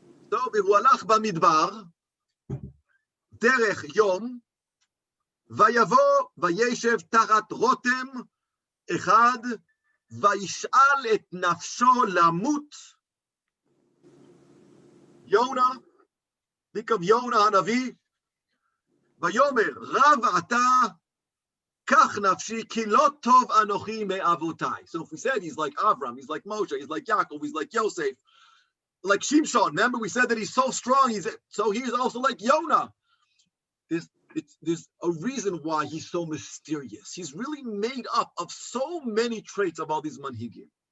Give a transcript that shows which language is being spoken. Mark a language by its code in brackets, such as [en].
[he] So v'hualach b'midbar derech yom vayavo vayeshev tachat rotem אחד, וישאל את נפשו למות. יונה, [en] think of Yonah [he] הנביא, ויאמר, רב אתה, קח נפשי, כי לא טוב אנוכי מאבותיי. [en] So if we said he's like Avram, he's like Moshe, he's like Yaakov, he's like Yosef, like Shimshon. Remember we said that he's so strong, he's also like Yonah. There's a reason why he's so mysterious. He's really made up of so many traits of all these manhigim.